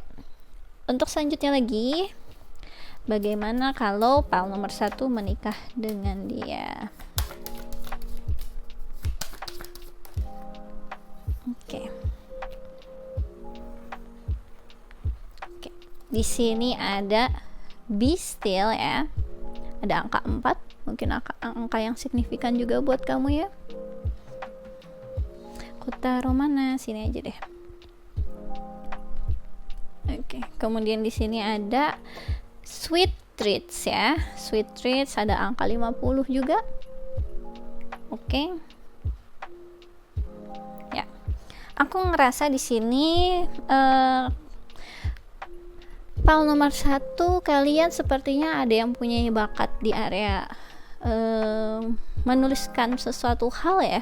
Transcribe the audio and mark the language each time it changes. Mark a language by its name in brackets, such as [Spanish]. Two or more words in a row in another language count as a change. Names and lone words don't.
[Indonesian] Untuk selanjutnya lagi, bagaimana kalau pal nomor 1 menikah dengan dia? Oke. Di sini ada [English] be still [Indonesian] ya. Ada angka 4, mungkin angka yang signifikan juga buat kamu ya. Kota Romana, sini aja deh. Oke, kemudian di sini ada [English] sweet treats [Indonesian] ya. [English] Sweet treats [Indonesian] ada angka 50 juga. Oke. Ya. Aku ngerasa di sini pal nomor 1 kalian sepertinya ada yang punya bakat di area menuliskan sesuatu hal ya.